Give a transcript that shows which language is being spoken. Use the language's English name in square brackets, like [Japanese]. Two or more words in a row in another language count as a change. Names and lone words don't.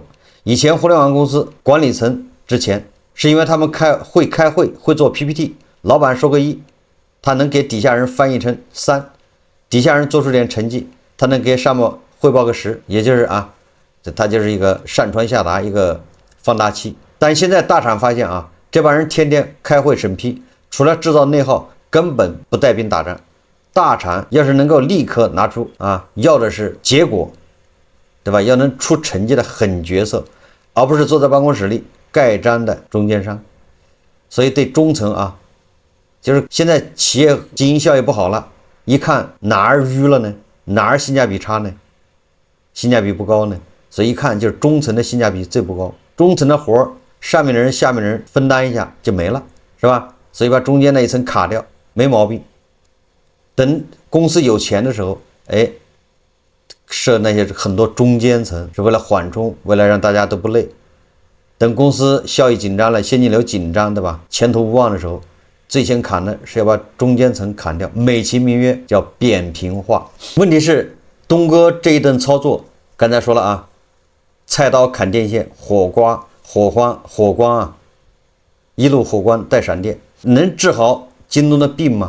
[Chinese] 以前互聯網公司管理層之前是因為他們會開會，會做 PPT， 老闆說個1，他能給底下人翻譯成3，底下人做出點成績，他能給上面匯報個10，也就是它就是一個上傳下達一個放大器。但現在大廠發現這幫人天天開會審批，除了制造內耗，根本不帶兵打仗。大廠要是能夠立刻拿出要的是結果，對吧？要能出成績的狠角色，而不是坐在办公室裡蓋章的中間商。所以对中层就是现在企业经营效益不好了，一看哪兒淤了呢？哪兒性價比差呢？性價比不高呢？所以一看就是中层的性價比最不高，中层的活上面的人下面的人分擔一下就没了，是吧？所以把中间那一层卡掉，沒毛病。等公司有錢的時候，設那些很多中間層，是為了緩衝，為了讓大家都不累。等公司效益緊張了，現金流緊張，對吧？前途無望的時候，最先砍的是要把中間層砍掉，美其名曰叫扁平化。問題是東哥這一頓操作，剛才說了菜刀砍電線，火光一路火光帶閃電，能治好京東的病嗎？